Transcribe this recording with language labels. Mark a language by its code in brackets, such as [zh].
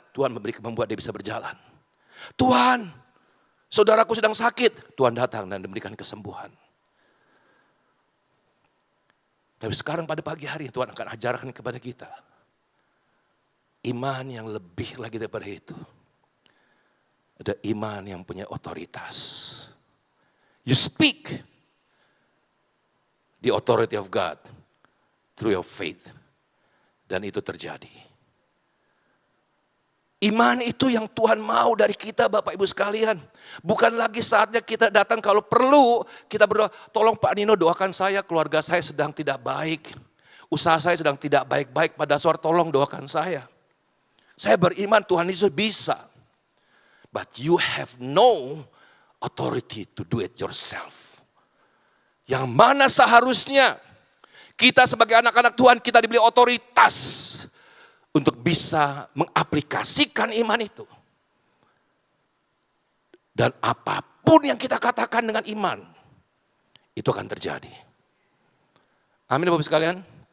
[id] Tuhan membuat dia bisa berjalan. Tuhan, saudaraku sedang sakit. Tuhan datang dan memberikan kesembuhan. Tapi sekarang pada pagi hari Tuhan akan ajarkan kepada kita iman yang lebih lagi daripada itu. Ada iman yang punya otoritas. [en] You speak the authority of God through your faith. [id] Dan itu terjadi. Iman itu yang Tuhan mau dari kita Bapak Ibu sekalian. Bukan lagi saatnya kita datang kalau perlu kita berdoa, tolong Pak Nino doakan saya, keluarga saya sedang tidak baik. Usaha saya sedang tidak baik-baik, Pak Daswar tolong doakan saya. Saya beriman Tuhan Yesus bisa. [en] But you have no authority to do it yourself. [id] Yang mana seharusnya kita sebagai anak-anak Tuhan kita diberi otoritas untuk bisa mengaplikasikan iman itu. Dan apapun yang kita katakan dengan iman, itu akan terjadi. Amin Bapak sekalian.